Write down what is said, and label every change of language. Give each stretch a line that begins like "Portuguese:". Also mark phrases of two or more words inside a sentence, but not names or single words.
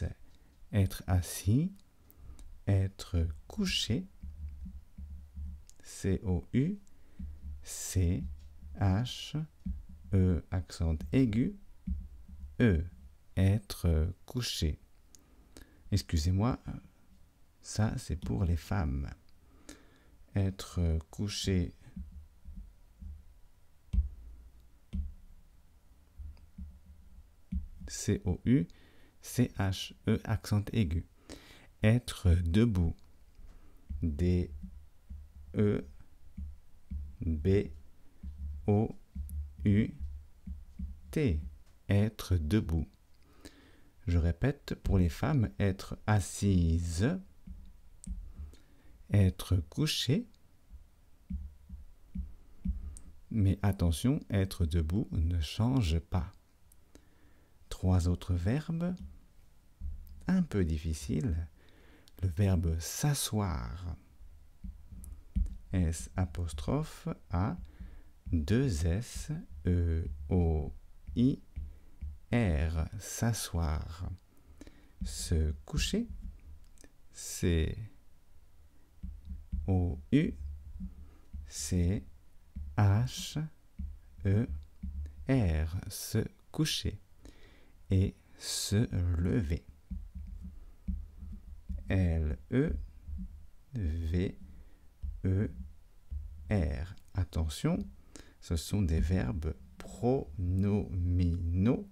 French: Être assis, être couché, C-O-U-C-H-E accent aigu, E. Être couché. Excusez-moi, ça c'est pour les femmes. Être couché. C-O-U-C-H-E accent aigu. Être debout. D-E-B-O-U-T. Être debout. Je répète, pour les femmes, être assise, être couché, mais attention, être debout ne change pas. 3 autres verbes, un peu difficiles. Le verbe s'asseoir, S'-A, 2 S, E-O-I, R, s'asseoir. Se coucher, C-O-U-C-H-E-R, se coucher. Et se lever. L-E-V-E-R. Attention, ce sont des verbes pronominaux.